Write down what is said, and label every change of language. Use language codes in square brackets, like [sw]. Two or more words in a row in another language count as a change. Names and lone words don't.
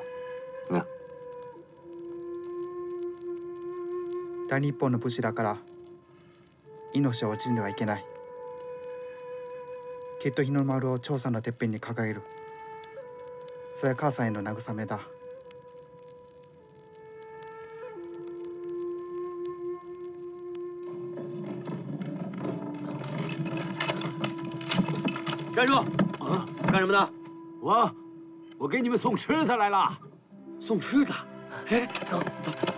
[ja] な。大日本の武士だから命を惜しんではいけない。きっと日の丸を長さんのてっぺんに掲げる。それは母さんへの慰めだ。 [zh] 站住！啊，干什么呢？我给你们送吃的来了。送吃的？哎，走走。